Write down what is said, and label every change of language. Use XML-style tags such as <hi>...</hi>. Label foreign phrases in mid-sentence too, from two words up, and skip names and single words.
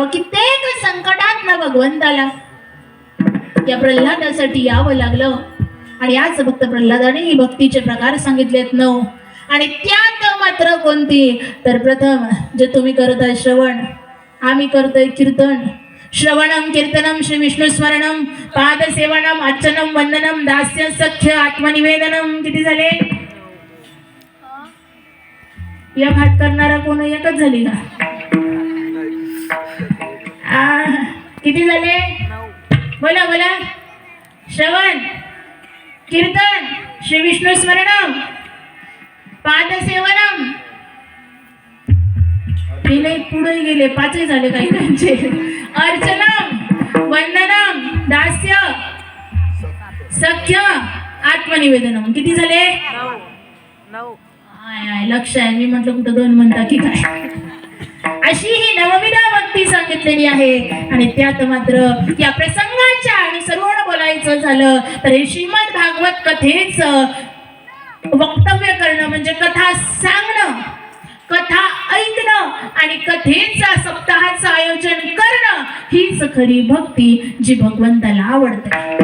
<mr>कित्येक संकटात ना भगवंताला या प्रल्हादासाठी यावं लागलं. आणि याच भक्त प्रल्हादाने ही भक्तीचे प्रकार सांगितलेत 9. आणि त्यात मात्र कोणती तर प्रथम जे तुम्ही करत आहे श्रवण, आम्ही करतोय कीर्तन.</mr> <sa>श्रवणम कीर्तनम श्री विष्णू स्मरणम पादसेवनम अर्चनम वंदनम दास्य सख्य आत्मनिवेदनम.</sa> <mr>किती झाले? या घाट करणारा कोण एकच झाली का? किती झाले? बोला बोला.</mr> <sa>श्रवण कीर्तन श्री विष्णू स्मरणम पादसेवनम.</sa> <mr>हे नाही पुढे गेले 5 झाले काही त्यांचे.</mr> <sa>अर्चनम वंदनम दास्य सख्य आत्मनिवेदनम.</sa> <mr>किती झाले? 9. लक्ष आहे. मी म्हटलं कुठं 2 म्हणता की काय. अशी ही नवविधा भक्ती सांगितलेली आहे. आणि त्यात मात्र या प्रसंगाच्या अनुसरून बोलायचं झालं तर हे श्रीमद भागवत कथेच वक्तव्य करणं म्हणजे कथा सांगणं, कथा ऐकणं आणि कथेचा सप्ताहाचं आयोजन करणं हीच खरी भक्ती जी भगवंताला आवडते.</mr>